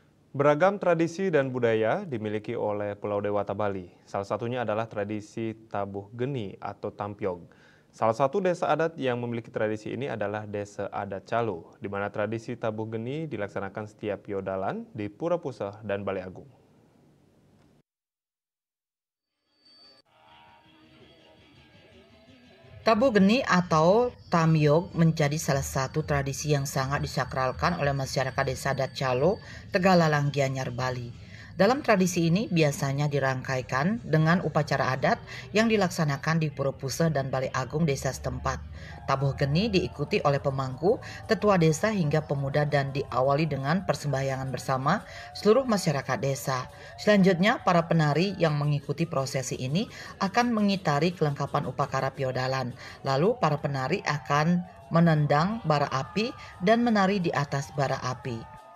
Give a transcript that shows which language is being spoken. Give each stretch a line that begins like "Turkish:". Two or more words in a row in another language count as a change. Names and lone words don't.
Indonesian: Beragam tradisi dan budaya dimiliki oleh Pulau Dewata Bali. Salah satunya adalah tradisi tabuh geni atau tampyong. Salah satu desa adat yang memiliki tradisi ini adalah Desa Adat Calo, di mana tradisi tabuh geni dilaksanakan setiap Piodalan di Pura Puseh dan Balai Agung. Tabuh geni atau tamyog menjadi salah satu tradisi yang sangat disakralkan oleh masyarakat Desa Adat Calo, Tegalalang Gianyar, Bali. Dalam tradisi ini biasanya dirangkaikan dengan upacara adat yang dilaksanakan di Pura Puseh dan Balai Agung desa setempat. Tabuh geni diikuti oleh pemangku, tetua desa hingga pemuda dan diawali dengan persembahyangan bersama seluruh masyarakat desa. Selanjutnya, para penari yang mengikuti prosesi ini akan mengitari kelengkapan upacara piodalan. Lalu para penari akan menendang bara api dan menari di atas bara api.